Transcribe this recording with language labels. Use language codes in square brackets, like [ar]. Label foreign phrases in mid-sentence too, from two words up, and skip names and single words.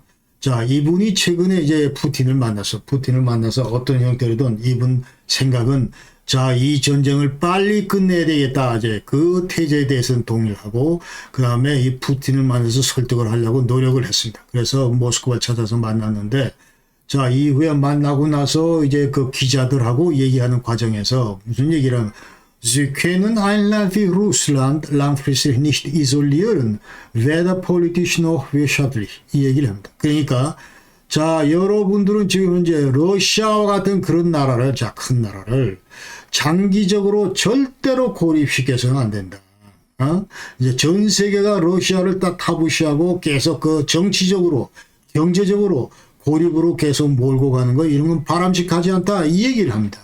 [ko] 자, 이분이 최근에 이제 푸틴을 만나서 어떤 형태로든 이분 생각은, 자, 이 전쟁을 빨리 끝내야 되겠다. 이제 그 태제에 대해서는 동의를 하고, 그 다음에 이 푸틴을 만나서 설득을 하려고 노력을 했습니다. 그래서 모스크바를 찾아서 만났는데, 자, 이후에 만나고 나서 이제 그 기자들하고 얘기하는 과정에서 무슨 얘기를 하면, [de] Sie können ein Land wie Russland langfristig nicht isolieren, weder politisch noch wirtschaftlich. [ko] 이 얘기를 합니다. 그러니까, 자, 여러분들은 지금 현재 러시아와 같은 그런 나라를, 자, 큰 나라를 장기적으로 절대로 고립시켜서는 안 된다. 이제 전 세계가 러시아를 딱 타부시하고 계속 그 정치적으로, 경제적으로 고립으로 계속 몰고 가는 거, 이런 건 바람직하지 않다, 이 얘기를 합니다.